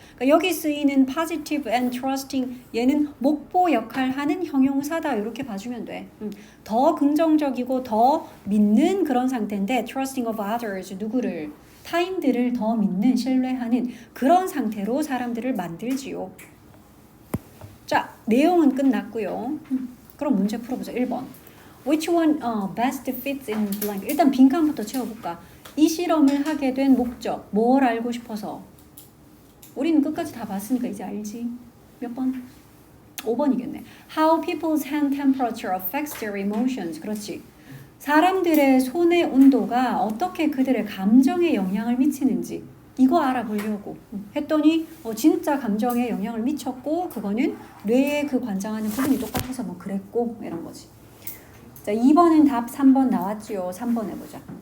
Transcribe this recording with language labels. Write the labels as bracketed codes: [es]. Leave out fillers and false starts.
[ko] 그러니까 여기 쓰이는 [en] positive and trusting [ko] 얘는 목보 역할 하는 형용사다. 이렇게 봐주면 돼. 더 긍정적이고 더 믿는 그런 상태인데 [en] trusting of others [ko] 누구를 타인들을 더 믿는 신뢰하는 그런 상태로 사람들을 만들지요. 자, 내용은 끝났고요. 그럼 문제 풀어보자. 1번. [en] Which one best fits in blank? [ko] 일단 빈칸부터 채워볼까? 이 실험을 하게 된 목적. 뭘 알고 싶어서? 우리는 끝까지 다 봤으니까 이제 알지. 몇 번? 5번이겠네. [en] How people's hand temperature affects their emotions. [ko] 그렇지. 사람들의 손의 온도가 어떻게 그들의 감정에 영향을 미치는지 이거 알아보려고 했더니 진짜 감정에 영향을 미쳤고 그거는 뇌에 그 관장하는 부분이 똑같아서 뭐 그랬고 이런 거지. 자, 2번은 답 3번 나왔지요. 3번 해보자.